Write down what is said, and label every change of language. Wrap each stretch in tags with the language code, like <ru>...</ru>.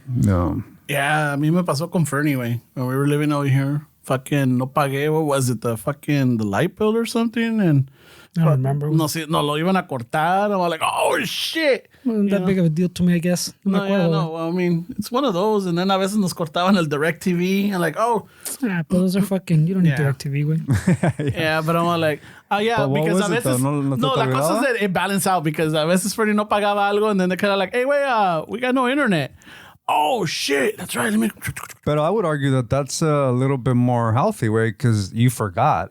<en>No. Yeah,</en> <es>a mí me pasó con Fernie,</es> <en>way. When we were living over here, fucking</en> <es>no pagué.</es> <en>What was it? The light bill or something? And I don't remember.</en> <es>No, lo iban a cortar.</es> <en>I was like, oh shit. Wasn't that big of a deal to me, I guess. No, well, I mean, it's one of those. And then</en> <es>a veces nos cortaban el DirecTV.</es> <en>And like, oh. But those are fucking, you don't need DirecTV, güey. Yeah, but I'm like, because</en> <es>a veces. No, la cosa es</es> <en>that it balanced out because a veces Freddie</en> <es>no pagaba algo.</es> <en>And then they kind of like, hey, wait, we got no internet. Oh shit, that's right. But I would argue that that's a little bit more healthy, way because you forgot.</en>